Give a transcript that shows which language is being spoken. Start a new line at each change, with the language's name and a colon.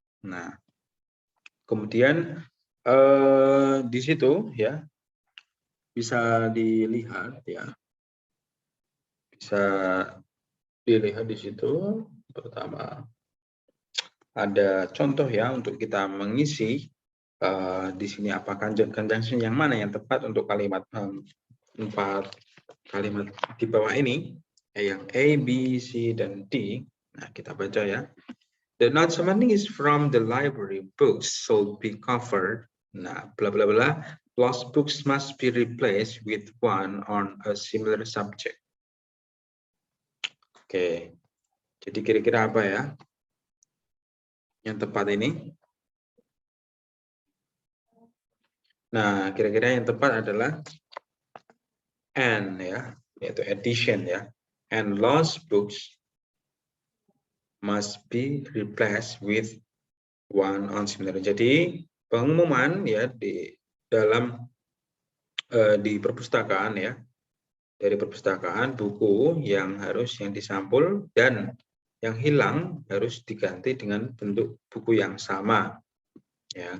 Indonesian: Nah, kemudian di situ ya bisa dilihat ya, di situ pertama ada contoh ya untuk kita mengisi di sini apakah conjunction yang mana yang tepat untuk kalimat 4 kalimat di bawah ini yang A, B, C dan D. Nah, kita baca ya.
English: The not submitting is from the library. Books should be covered. Nah, bla bla bla. Lost books must be replaced with one on a similar subject.
Indonesian: Oke. Jadi kira-kira apa ya yang tepat ini? Nah, kira-kira yang tepat adalah and ya, yaitu addition ya.
English: And lost books must be replaced with one on similar.
Indonesian: Jadi pengumuman ya di dalam di perpustakaan ya, dari perpustakaan buku yang disampul dan yang hilang harus diganti dengan bentuk buku yang sama ya.